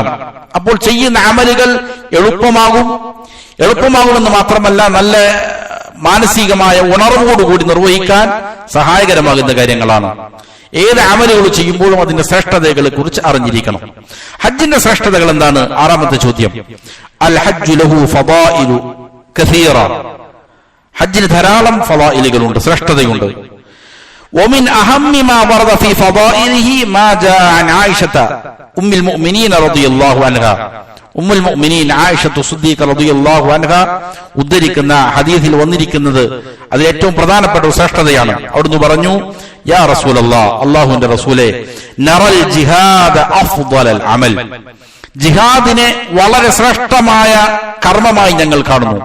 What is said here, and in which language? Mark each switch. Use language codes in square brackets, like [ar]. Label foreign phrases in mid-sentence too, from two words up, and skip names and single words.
[ml] അപ്പോൾ ചെയ്യുന്ന അമലുകൾ എളുപ്പമാകുമെന്ന് മാത്രമല്ല, നല്ല മാനസികമായ ഉണർവോടുകൂടി നിർവഹിക്കാൻ സഹായകരമാകുന്ന കാര്യങ്ങളാണ്. ഏത് അമലുകൾ ചെയ്യുമ്പോഴും അതിന്റെ ശ്രേഷ്ഠതകളെ കുറിച്ച് അറിഞ്ഞിരിക്കണം. ഹജ്ജിന്റെ ശ്രേഷ്ഠതകൾ എന്താണ്? ആറാമത്തെ ചോദ്യം. [ar] الحج له فضائل كثيرة, [ml] ഹജ്ജിന് ധാരാളം ഫദായിലുകളുണ്ട്, ശ്രേഷ്ഠതയുണ്ട്. [ar] ومن أهم ما ورد في فضائله ما جاء عن عائشة أم المؤمنين رضي الله عنها, [ml] ഉമ്മുൽ മുഅ്മിനീൻ ആയിഷത്തു സിദ്ദീഖ [ar] رضي الله عنها [ml] ഉദ്ധരിക്കുന്ന ഹദീസിൽ വന്നിരിക്കുന്നത് അത് ഏറ്റവും പ്രധാനപ്പെട്ട ഒരു ശ്രേഷ്ഠതയാണ്. അവിടുന്ന് പറഞ്ഞു, [ar] يا رسول الله, [ml] അല്ലാഹുവിന്റെ റസൂലേ, [ar] نرى الجهاد أفضل العمل, [ml] ജിഹാദിനെ വളരെ ശ്രേഷ്ഠമായ കർമ്മമായി ഞങ്ങൾ കാണുന്നു.